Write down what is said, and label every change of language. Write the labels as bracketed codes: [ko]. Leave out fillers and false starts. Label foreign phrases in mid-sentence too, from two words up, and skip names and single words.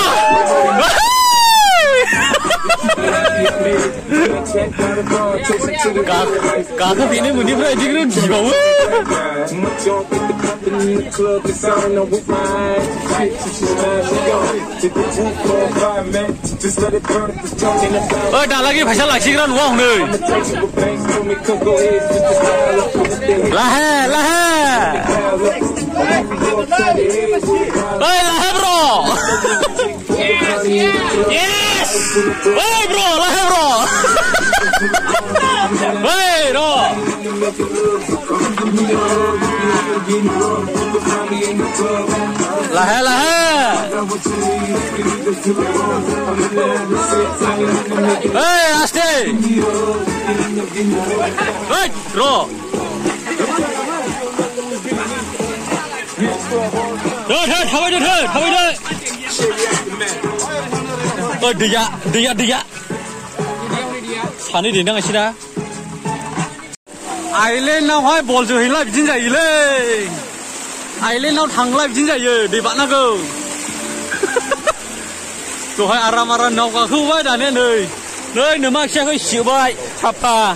[brx] गाखोफैनो मोनैफ्रा बिदिनो गिबावो दालागै फैसा लाखिग्रा नङा हनै लाहे लाहे लाहे ब्र' [en] yes hey bro lahe bro hey bro lahe lahe hey aste hey bro [brx] थाबायदो दैया सानै दैनांगासिना आइलेण्डआवहाय बल जोहैला बिदिनो जायोलै आइलेण्डआव थांला बिदिनो जायो दै बारनांगौ दहाय आराम नाव गाखोबाय दानिया नै नोमा खियाखै सिबाय साफा